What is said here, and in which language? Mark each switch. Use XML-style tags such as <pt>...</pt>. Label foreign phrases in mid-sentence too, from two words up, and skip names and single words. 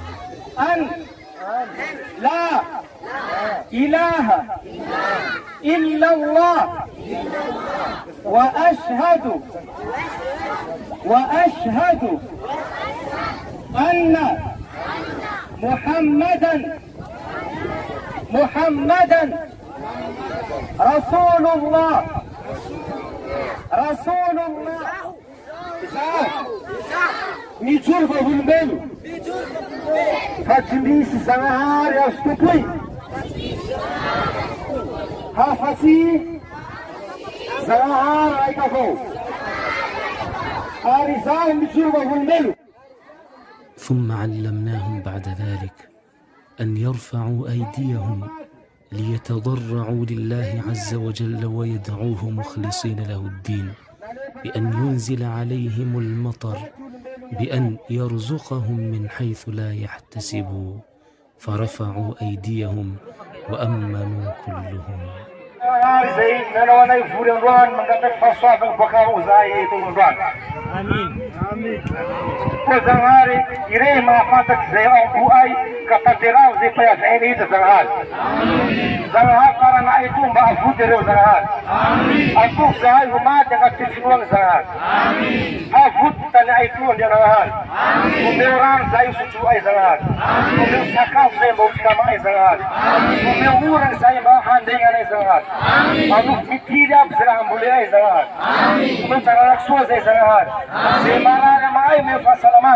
<ar>أن لا إله إلا الله وأشهد أن محمدا Rasulullah.</ar> <mg>Mijoro volombelo fa tsy misy Zagnahary azo topoy hafa-tsy Zagnahary raika avao ary izaho mijoro volombelo.</mg> <ar>ثم علمناهم بعد ذلك أن يرفعوا أيديهم ليتضرعوا لله عز وجل ويدعوه مخلصين له الدين بأن ينزل عليهم المطر، بأن يرزقهم من حيث لا يحتسبوا، فرفعوا أيديهم وأمنوا كلهم.</ar> <mg>Zanghari irei mahafantatsy zay aompo ay ka tanterao zay mpahaveny hita Zanghary. Zanghary taranay ito mba avoty ireo Zanghary. Antoko zahay ho maty agnaty finoany Zanghary. Avoty tany ay ito andria Zanghary. Omeo rano zahay sotro ay Zanghary. Omeo sakafo zay mba hofikama ay Zanghary. Omeo orana zahay mba handegna ay Zanghary. Anofo mitiry aby zay raha ambole ay Zanghary. Omeo taranaky soa zay Zanghary. Zay marary amay omeo fahasalamana.</mg>